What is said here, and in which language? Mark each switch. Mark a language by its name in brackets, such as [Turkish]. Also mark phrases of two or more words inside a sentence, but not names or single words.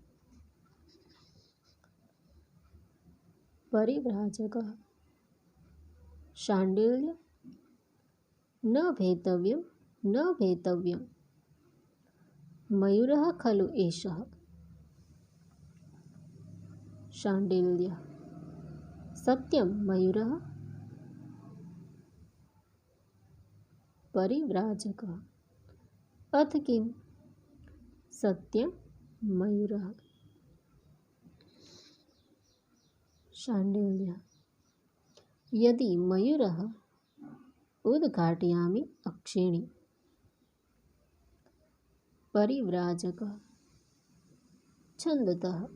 [Sanskrit] परिव्राजक शाण्डिल्यः न भेतव्यं न भेतव्यं मयुरः खलु एषः. शाण्डिल्यः सत्यं मयुरः. પરિવ્રાજક: अथ किं सत्यं मयूरः। शाण्डिल्यः। यदि मयूरः उद्घाटयामि अक्षिणी परिव्राजकः छन्दतः।